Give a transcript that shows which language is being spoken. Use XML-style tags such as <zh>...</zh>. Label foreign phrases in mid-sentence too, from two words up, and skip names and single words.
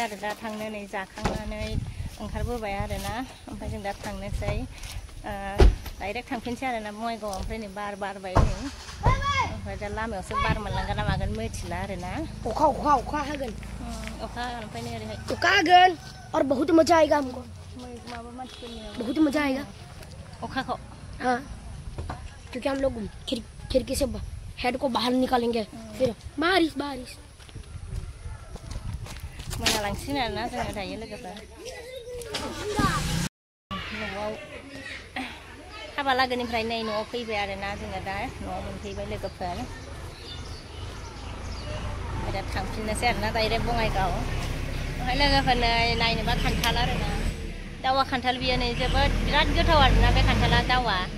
<brx>आरो दा थांनो नै जाखांनानै ओंखारबोबाय आरो ना ओमफ्राय जों दा थांनोसै डाइरेक्ट थांफिनसै आरो ना बङाइगाव ओमफ्राय नै बार बारबाय नै ओमफ्राय दा लामायावसो बार मोनलांगोन ना मागोन मिथिला आरो ना अखा हागोन ओमफ्राय नै ओरैहाय अखा हागोन</brx> <hi>और बहुत मजा आएगा हमको</hi> <brx>माबा मानसिफोरनि</brx> <hi>बहुत मजा आएगा</hi> <brx>अखाखौ</brx> <hi>हाँ क्योंकि हम लोग खिड़की से हेड को बाहर निकालेंगे फिर बारिश</hi> <brx>मोनालांसिगोन आरो ना जोङो दायो लोगोफोर न'आव हाबा लागोनिफ्राय नै न'आव फैबाय आरो ना जोङो दा न'आव मोनफैबाय लोगोफोर ओमफ्राय दा थांफिननोसै आरो ना डाइरेक्ट बङाइगाव ओमफ्राय लोगोफोर नै नायनोबा खान्थाल आरो ना दावा खान्थाल बियो नै जोबोद बिराद गोथाव आरो ना बे खान्थाला दावा</brx>